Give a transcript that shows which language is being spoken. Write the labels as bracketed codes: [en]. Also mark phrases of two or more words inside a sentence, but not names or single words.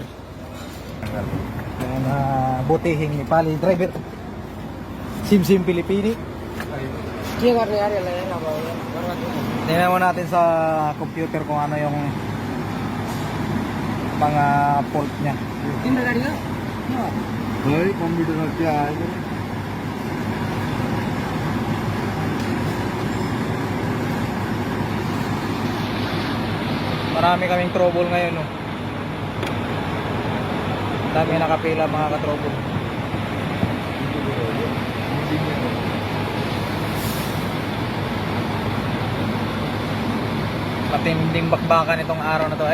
[tl] Ayan, butihing Nepali driver. Sim Pilipini. Tingnan mo natin sa computer kung ano yung mga fault niya. [hi] भाई कंप्यूटर में क्या आएगा [tl] Marami kaming trouble ngayon, no. Dami nakapila mga ka-trouble. Matinding bakbakan itong araw na to.